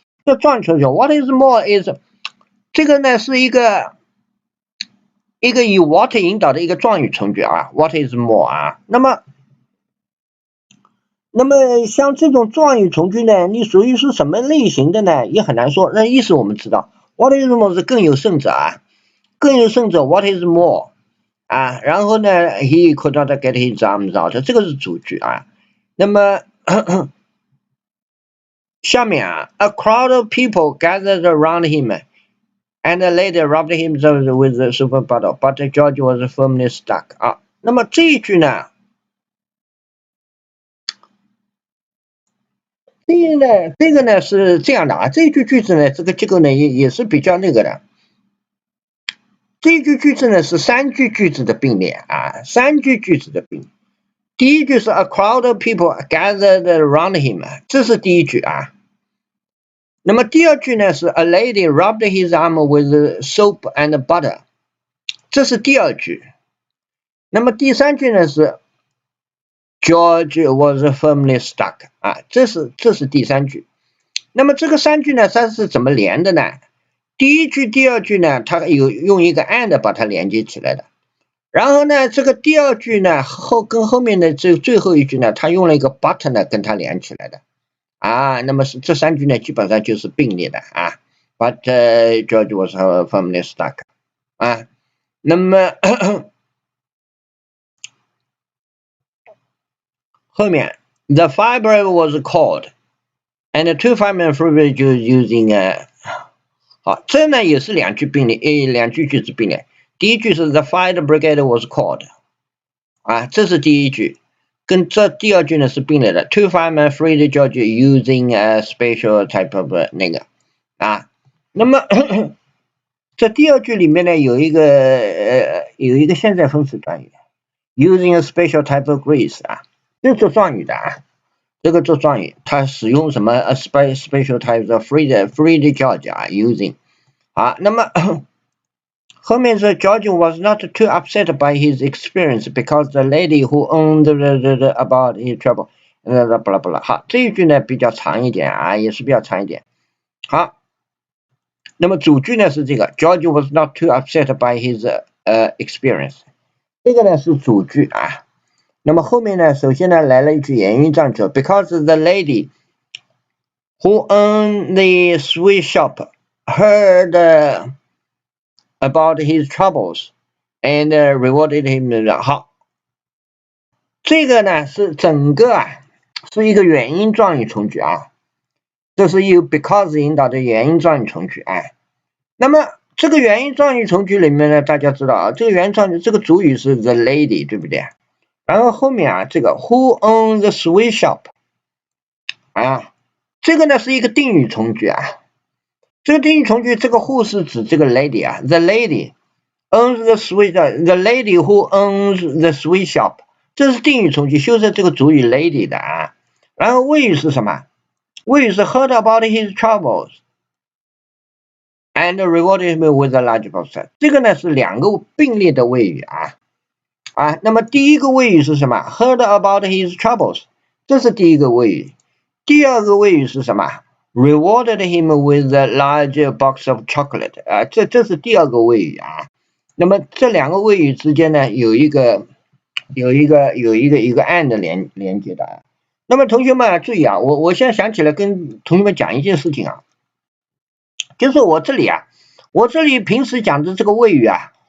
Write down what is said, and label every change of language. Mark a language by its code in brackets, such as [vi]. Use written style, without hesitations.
[zh] 这状语从句 ， [en] what is more is [zh] 这个呢是一个以 what 引导的一个状语从句啊 ， [en] what is more [zh] 啊。那么像这种状语从句呢，你属于是什么类型的呢？也很难说。那意思我们知道 ， [en] what is more [zh] 是更有甚者啊，更有甚者 what is more 啊。然后呢 ， [en] he could not get his arms out， [zh] 这个是主句啊。那么下面啊 [en] ，a crowd of people gathered around him, and the lady rubbed himself with the super bottle, but George was firmly stuck [zh] 啊。那么这一句呢，这个呢是这样的啊，这一句句子呢，这个结构呢也是比较那个的。这句句子呢是3句句子的并列啊，3句句子的并列。第一句是 [en] A crowd of people gathered around him， [zh] 这是第一句啊。那么第二句呢是 [en] A lady rubbed his arm with soap and butter， [zh] 这是第二句。那么第三句呢是 [en] George was firmly stuck， [zh] 啊，这是第三句。那么这个3句呢，它是怎么连的呢？第一句、第二句呢，它有用一个 and 把它连接起来的。然后呢，这个第二句呢，跟后面的最后一句呢，它用了一个 but 呢跟它连起来的。啊，那么是这3句呢，基本上就是并列的啊。 [en] But George was firmly stuck， [zh] 啊，那么后面 [en] The firebrand was called and 2 firemen were using [zh] 好，这呢也是2句并列，2句句子并列。第一句是 [en] The fire brigade was called， [zh] 啊，这是第一句，跟这第二句呢是并列的。 [en] 2 firemen freed George using a special type of [zh] 那个啊，那么这第二句里面呢有一个现在分词短语 ， [en] using a special type of grease [zh] 啊，这是做状语的啊。这个做状语，它使用什么 [en] a special type of freed George [zh] 啊 [en] using [zh] 啊，那么后面是 [en] George was not too upset by his experience because the lady who owned about his trouble， [zh] 巴拉巴拉。 [en] 好，这一句呢比较长一点啊，也是比较长一点。 [zh] 好，那么主句呢是这个 [en] George was not too upset by his experience， [zh] 这个呢是主句啊。那么后面呢，首先呢来了一句原因状语 [en] ，because the lady who owned the sweet shop heard about his troubles and rewarded him。 [zh] 好，这个呢是整个是一个原因状语从句啊，这是由 because 引导的原因状语从句啊。那么这个原因状语从句里面呢，大家知道啊，这个原因状语这个主语是 the lady， 对不对？然后后面这个 [en] who owns the sweet shop [zh] 啊，这个呢是一个定语从句啊。这个定语从句，这个 who 是指这个 lady 啊 ， [en] the lady owns the sweet，the lady who owns the sweet shop， [zh] 这是定语从句，修饰这个主语 lady 的啊。然后谓语是什么？谓语是 [en] heard about his troubles and rewarded him with a large box。 [zh] 这个呢是2个并列的谓语啊。那么第一个谓语是什么 ？ [en] Heard about his troubles， [zh] 这是第一个谓语。第二个谓语是什么 [en] ？Rewarded him with a large box of chocolate， [zh] 这是第二个谓语啊。那么这2个谓语之间呢，有一个 and 连接的啊。那么同学们注意啊，我现在想起来跟同学们讲一件事情啊，就是我这里平时讲的这个谓语啊。